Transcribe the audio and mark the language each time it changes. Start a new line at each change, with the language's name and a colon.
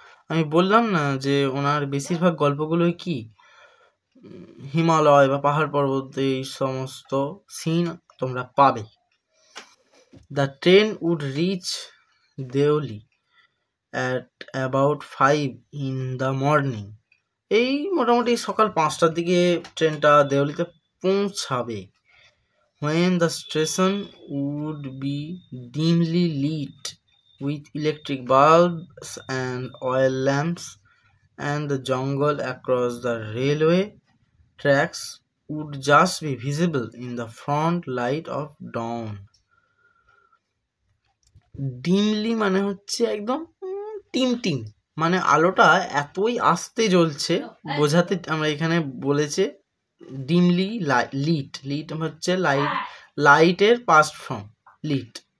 Bangla: আমি বললাম না যে ওনার বেশিরভাগ গল্পগুলোই কি হিমালয় বা পাহাড় পর্বত, এই সমস্ত সিন তোমরা পাবে।
English: The train would reach Deoli at about 5 in the morning.
Bangla: এই মোটামুটি সকাল 5টার দিকে ট্রেনটা দেউলিতে পৌঁছাবে।
English: When the station would be dimly lit with electric bulbs and oil lamps, and the jungle across the railway tracks would just be visible in the front light of dawn.
Bangla: Dimly মানে হচ্ছে একদম team, মানে আলোটা এতই আস্তে জ্বলছে বোঝাতে আমরা এখানে বলেছে ডিমলি লিট হচ্ছে লাইটের পাস্ট ফর্ম লিট।